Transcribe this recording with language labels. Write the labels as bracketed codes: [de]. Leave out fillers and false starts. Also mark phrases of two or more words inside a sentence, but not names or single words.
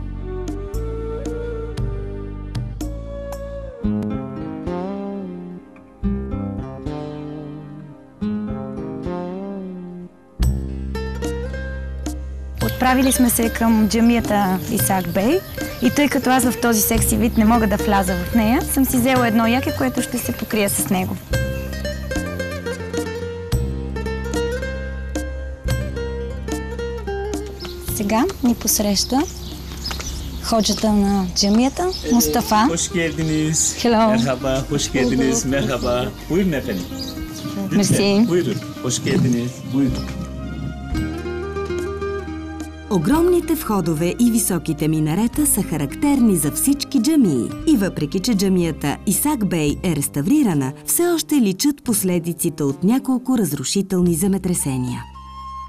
[bg] Отправили сме се към джамията Исак Бей и тъй като аз в този секси вид не мога да вляза в нея, съм си взела едно яке, което ще се покрия с него. Сега ни посреща ходжата на джамията Мустафа. [tr] Hoş geldiniz. [en] Hello. [tr] Merhaba, hoş geldiniz. Merhaba. Buyurun efendim. [bg] Мерси. [tr] Buyurun. Hoş geldiniz. Buyurun. [bg] Огромните входове и високите минарета са характерни за всички джамии. И въпреки, че джамията Исак Бей е реставрирана, все още личат последиците от няколко разрушителни земетресения.